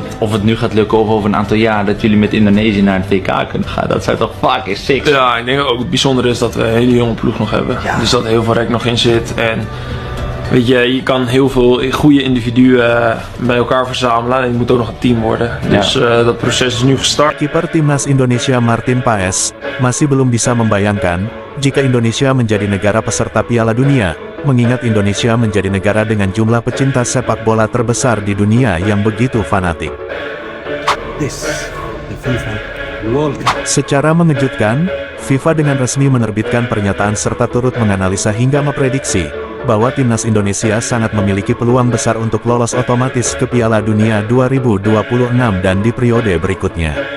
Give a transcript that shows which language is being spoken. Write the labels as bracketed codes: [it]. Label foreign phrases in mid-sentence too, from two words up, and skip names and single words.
[nl] Of het nu gaat lukken of over een aantal jaar dat jullie met Indonesië naar het WK kunnen gaan, dat zou toch [en] fucking sick [nl] zijn. Ja, ik denk ook het bijzondere is dat we een hele jonge ploeg nog hebben. Ja. Dus dat er heel veel rek nog in zit. En weet je kan heel veel goede individuen bij elkaar verzamelen en het moet ook nog een team worden. Dus dat proces is nu gestart. [id] Kiper timnas Indonesia Martin Paes masih belum bisa membayangkan jika Indonesia menjadi negara peserta Piala Dunia, mengingat Indonesia menjadi negara dengan jumlah pecinta sepak bola terbesar di dunia yang begitu fanatik. Secara mengejutkan, FIFA dengan resmi menerbitkan pernyataan serta turut menganalisa hingga memprediksi bahwa timnas Indonesia sangat memiliki peluang besar untuk lolos otomatis ke Piala Dunia 2026 dan di periode berikutnya.